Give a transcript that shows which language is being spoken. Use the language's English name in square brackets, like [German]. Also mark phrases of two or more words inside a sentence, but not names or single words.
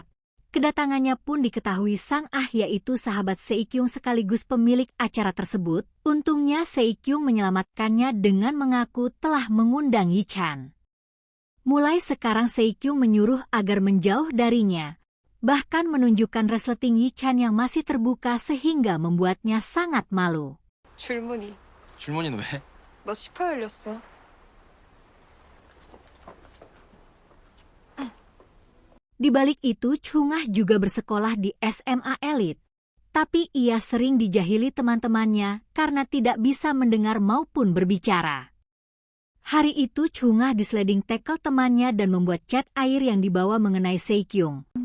[Indonesian] Kedatangannya pun diketahui sang yaitu sahabat Seikyung sekaligus pemilik acara tersebut. Untungnya Seikyung menyelamatkannya dengan mengaku telah mengundang Yi-chan. Mulai sekarang Seikyung menyuruh agar menjauh darinya, bahkan menunjukkan resleting Yi-chan yang masih terbuka sehingga membuatnya sangat malu. [Korean] 줄무늬. 줄무늬는 왜? 너 18 열렸어. [Indonesian] Di balik itu Chungah juga bersekolah di SMA elit. Tapi ia sering dijahili teman-temannya karena tidak bisa mendengar maupun berbicara. Hari itu Chungah disliding tackle temannya dan membuat cat air yang dibawa mengenai Seikyung.